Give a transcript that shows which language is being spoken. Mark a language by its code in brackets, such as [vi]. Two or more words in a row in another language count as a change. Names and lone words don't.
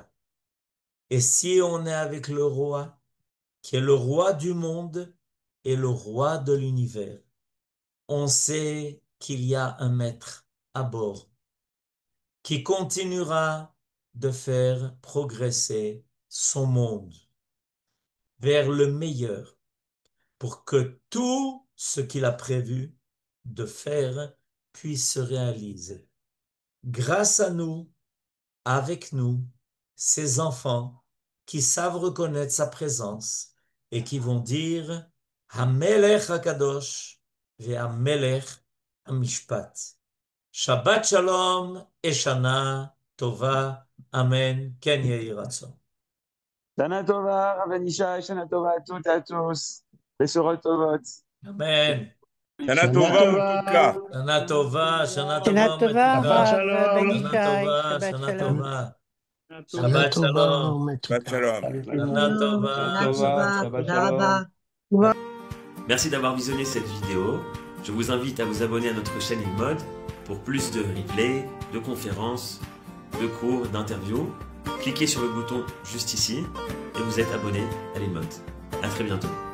[fr] Et si on est avec le roi, qui est le roi du monde et le roi de l'univers, on sait qu'il y a un maître à bord qui continuera de faire progresser son monde vers le meilleur pour que tout ce qu'il a prévu de faire puisse se réaliser. Grâce à nous, avec nous, ces enfants qui savent reconnaître sa présence et qui vont dire [he] המלך הקדוש והמלך המשפט. שבת שלום et שנה טובה. אמן כן יהי רצון. שנה טובה, [fr] Rav Anishai, [he] שנה טובה [fr] à toutes et à tous. [he] בשורות טובות. Amen. שנה טובה, [fr] en tout cas. [he] שנה טובה שנה Shana Tova, Tova, Metuka. Shabbat Rav Shalom. Ben Shana Ishai, Tova, Shabbat Shana Shalom. Tova. Shabbat שבת שלום. שבת שלום. שנה טובה. שבת טובה שבת שלום. [fr] Merci d'avoir visionné cette vidéo. Je vous invite à vous abonner à notre chaîne InMode pour plus de replays, de conférences, de cours, d'interviews. Cliquez sur le bouton juste ici et vous êtes abonné à l'InMode. À très bientôt.